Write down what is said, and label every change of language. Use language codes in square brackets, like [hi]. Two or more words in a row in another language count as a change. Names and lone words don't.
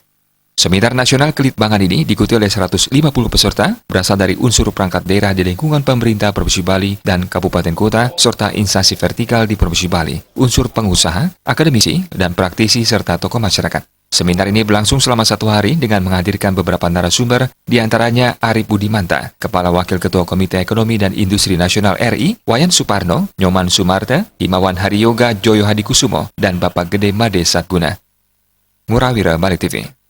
[id] Seminar nasional Kelitbangan ini diikuti oleh 150 peserta berasal dari unsur perangkat daerah di lingkungan pemerintah Provinsi Bali dan kabupaten kota serta instansi vertikal di Provinsi Bali, unsur pengusaha, akademisi, dan praktisi serta tokoh masyarakat. Seminar ini berlangsung selama 1 hari dengan menghadirkan beberapa narasumber, diantaranya Arif Budimanta, Kepala Wakil Ketua Komite Ekonomi dan Industri Nasional RI, Wayan Suparno, Nyoman Sumarta, Himawan Hariyoga Joyo Hadikusumo, dan Bapak Gede Made Satguna. Murawira, Bali TV.